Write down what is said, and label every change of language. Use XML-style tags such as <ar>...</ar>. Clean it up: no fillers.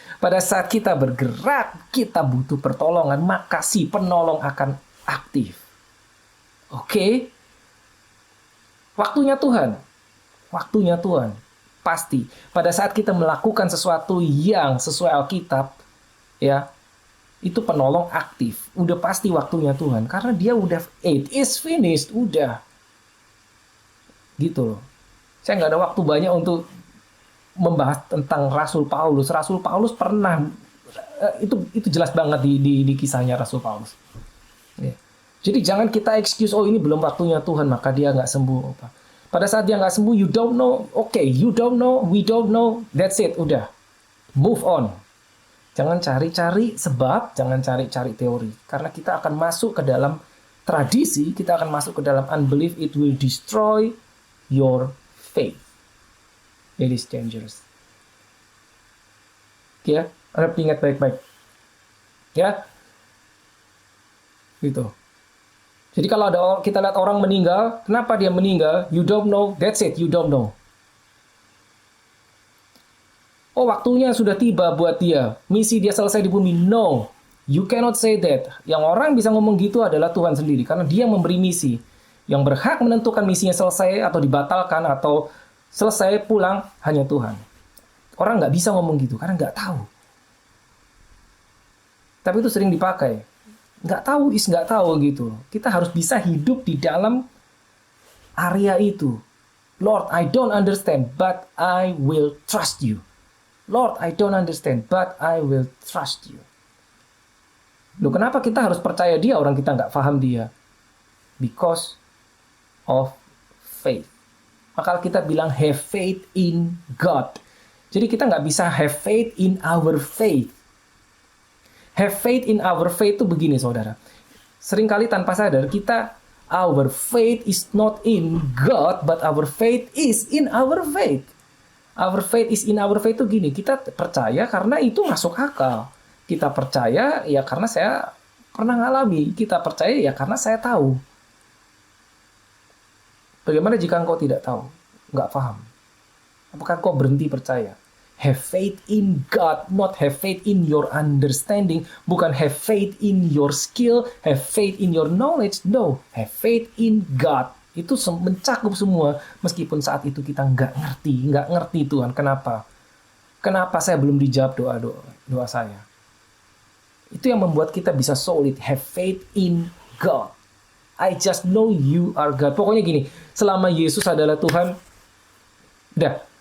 <id>Pada saat kita bergerak, kita butuh pertolongan, maka si penolong akan aktif. Oke? Waktunya Tuhan. Waktunya Tuhan. Pasti. Pada saat kita melakukan sesuatu yang sesuai Alkitab, ya, itu penolong aktif. Udah pasti waktunya Tuhan. Karena dia udah,</id> <en>it is finished.</en> <id>Udah. Gitu loh. Saya nggak ada waktu banyak untuk membahas tentang Rasul Paulus. Rasul Paulus pernah, itu jelas banget di kisahnya Rasul Paulus. Ya. Jadi jangan kita excuse, oh ini belum waktunya Tuhan, maka dia nggak sembuh. Pada saat dia nggak sembuh,</id> <en>you don't know. Oke, you don't know, we don't know. That's it,</en> <id>udah.</id> <en>Move on.</en> <id>Jangan cari-cari sebab, jangan cari-cari teori. Karena kita akan masuk ke dalam tradisi, kita akan masuk ke dalam unbelief,</id> <en>it will destroy your faith. It is dangerous.</en> <id>Oke ya, harap ingat baik-baik. Ya, gitu. Jadi kalau kita lihat orang meninggal, kenapa dia meninggal?</id> <en>You don't know, that's it, you don't know.</en> <id>Oh, waktunya sudah tiba buat dia. Misi dia selesai di bumi.</id> <en>No, you cannot say that.</en> <id>Yang orang bisa ngomong gitu adalah Tuhan sendiri, karena dia memberi misi. Yang berhak menentukan misinya selesai atau dibatalkan atau selesai pulang hanya Tuhan. Orang nggak bisa ngomong gitu karena nggak tahu. Tapi itu sering dipakai. Nggak tahu is nggak tahu gitu. Kita harus bisa hidup di dalam area itu.</id> <en>Lord, I don't understand, but I will trust you.</en> <id>Lord, I don't understand, but I will trust you. Loh, kenapa kita harus percaya dia orang kita nggak paham dia?</id> <en>Because of faith.</en> <id>Maka kita bilang</id> <en>have faith in God.</en> <id>Jadi kita nggak bisa</id> <en>have faith in our faith.</en> <id>Have faith in our faith itu begini saudara. Seringkali tanpa sadar kita,</id> <en>our faith is not in God, but our faith is in our faith. Our faith is in our faith</en> <id>itu gini, kita percaya karena itu masuk akal. Kita percaya ya karena saya pernah ngalami. Kita percaya ya karena saya tahu. Bagaimana jika engkau tidak tahu? Nggak paham. Apakah engkau berhenti percaya?</id> <en>Have faith in God, not have faith in your understanding. Bukan have faith in your skill, have faith in your knowledge. No, have faith in God.</en> <id>Itu mencakup semua, meskipun saat itu kita nggak ngerti Tuhan. Kenapa? Kenapa saya belum dijawab doa saya? Itu yang membuat kita bisa solid,</id> <en>have faith in God. I just know you are God.</en> <id>Pokoknya gini, selama Yesus adalah Tuhan, udah.</id>